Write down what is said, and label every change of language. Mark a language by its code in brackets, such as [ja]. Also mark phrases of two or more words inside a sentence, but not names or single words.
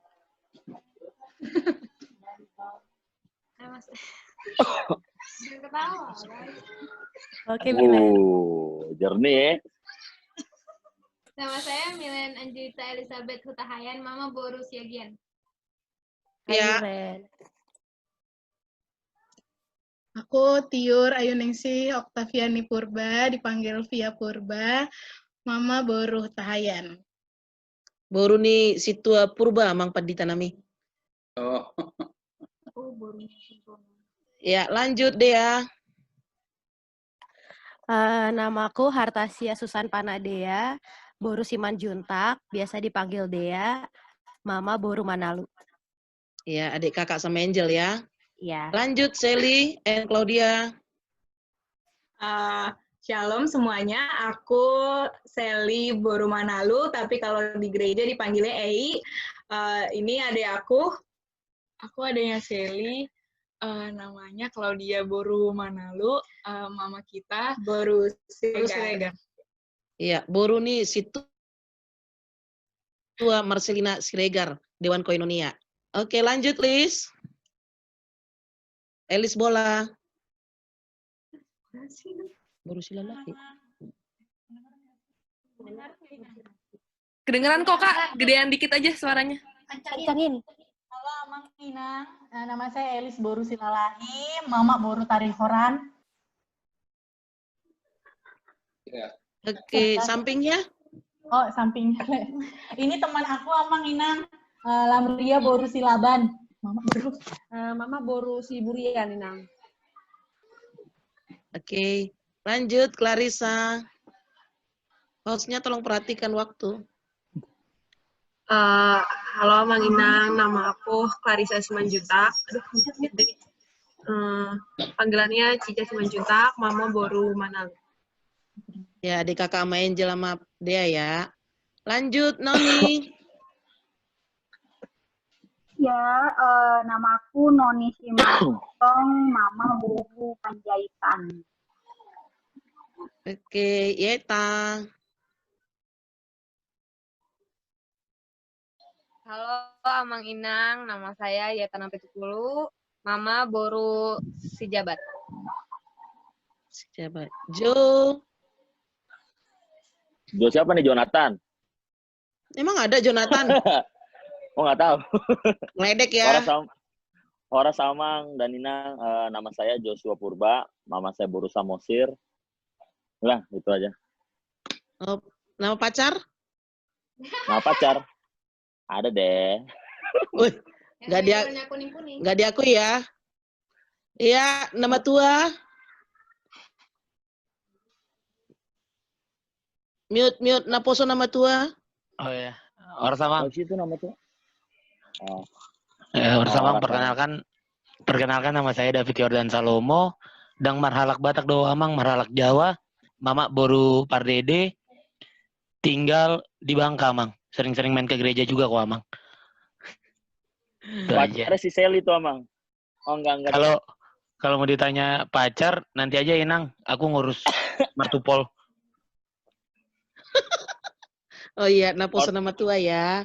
[id] Oke, Milen. Jernih ya. Nama saya Milen Angelita Elizabeth Hutahayan, Mama Boru Siagian. Ya. Aku Tiur Ayuningsi Oktaviani Purba, dipanggil Via Purba, Mama Boru Tahayan. Boru nih situa Purba, [bbc] Mang Padita nami. [id] Oh. Ya, lanjut deh ya. Namaku Hartasia Susan Panadea, Boru Simanjuntak, biasa dipanggil Dea, Mama Boru Manalu. Ya, adik kakak sama Angel ya. Ya. Lanjut Sally and Claudia. Shalom semuanya, aku Sally Boru Manalu, tapi kalau di gereja dipanggilnya Ei. Ini adik aku adiknya Sally, namanya Claudia Boru Manalu, mama kita Boru Siregar. Iya, Boru nih situ tua Marcelina Siregar, Dewan Koinonia. Oke, lanjut Lis. Elis Bola. Boru Silalaki. Kedengeran kok, Kak. Gedean dikit aja suaranya. Kencangin. Halo, Amang Inang. Nama saya Elis Boru Silalahi, Mama Boru Tarihoran. Ya. Oke, sampingnya? Oh, sampingnya. Ini teman aku, Amang Inang. Lamria Boru Silaban. Mama Boru Siburian, Inang. Oke, lanjut Clarissa. Hostnya tolong perhatikan waktu. Halo Mang Inang, nama aku Clarissa Simanjuntak. Panggilannya Cica Simanjuntak, Mama Boru Manalu. Ya, adik kakak sama Angel sama Dea ya. Lanjut, Noni. Ya, nama aku Noni Simanjuntak, Mama Boru Panjaitan. Oke, Yeta. Halo, Amang Inang. Nama saya Yeta Nampitupulu. Mama Boru Sijabat. Sijabat. Jo. Jo siapa nih, Jonathan? Emang ada Jonathan? Oh, nggak tahu. Ngeledek ya. Horas Amang dan Inang, nama saya Joshua Purba, mama saya Boru Samosir. Udah, itu aja. Oh, nama pacar? Nama pacar? Ada deh. Wih, nggak diakui ya. Iya, nama tua. Mute, naposo nama tua. Oh ya, Horas Amang. Oh, itu nama tua. Oh. Horas Amang, perkenalkan nama saya David Yordan Salomo, [bbc] dang marhalak Batak doa Amang, marhalak Jawa, [id] mama Boru Pardede, tinggal di Bangka Amang. Sering-sering main ke gereja juga kok Amang. Pacarnya si Sally tuh Amang. Oh enggak. Kalau mau ditanya pacar, nanti aja Inang, aku ngurus martupol. Oh iya, naposo nama tua ya.